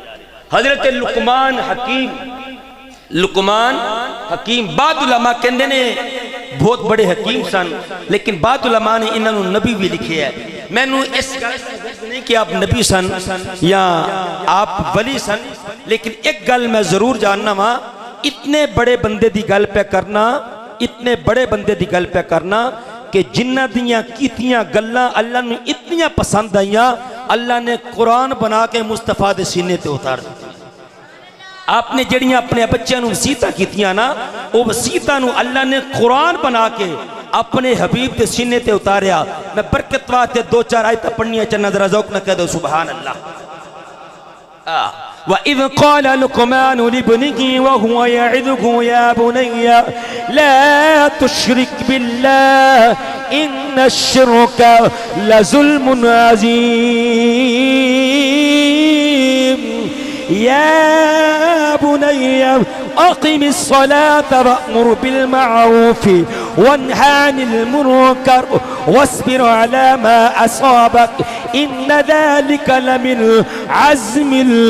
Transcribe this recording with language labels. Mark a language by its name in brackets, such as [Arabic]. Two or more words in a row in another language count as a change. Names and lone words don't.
[Punjabi] حضرت لقمان حکیم بعد علماء کہندے نے بہت بڑے حکیم سن، لیکن بعد علماء نے انہوں نے نبی بھی لکھے ہے۔ میں نے اس گل سے نہیں کہ آپ نبی سن یا آپ ولی سن، لیکن ایک گل میں ضرور جاننا ہاں، اتنے بڑے بندے دی گل پہ کرنا کہ جنہ دیاں کیتیاں گلاں اللہ نے اتنیاں پسند آئیاں، اللہ نے قرآن بنا کے مصطفیٰ دے سینے تے اتار دی۔ آپ نے جڑیاں اپنے بچیاں نو وسیعتاں کیتیاں نا، وہ وسیعتاں نو اللہ نے قرآن بنا کے اپنے حبیب تے سینے تے اتاریا۔ میں برکت واسطے دو چار آیتاں پڑھنیاں چاہنا، ذرا ذوق نہ کہہ دو [Arabic] سبحان اللہ۔ وَإِذْ قَالَ لُقْمَانُ لِابْنِهِ وَهُوَ يَعِظُهُ يَا بُنَيَّ لَا تُشْرِكْ بِاللَّهِ إِنَّ الشِّرْكَ لَظُلْمٌ عَظِيمٌ يَا بُنَيَّ أَقِمِ الصَّلَاةَ وَأْمُرْ بِالْمَعْرُوفِ وَانْهَ عَنِ الْمُنكَرِ وَاصْبِرْ عَلَى مَا أَصَابَكَ إِنَّ ذَلِكَ لَمِنْ عَزْمِ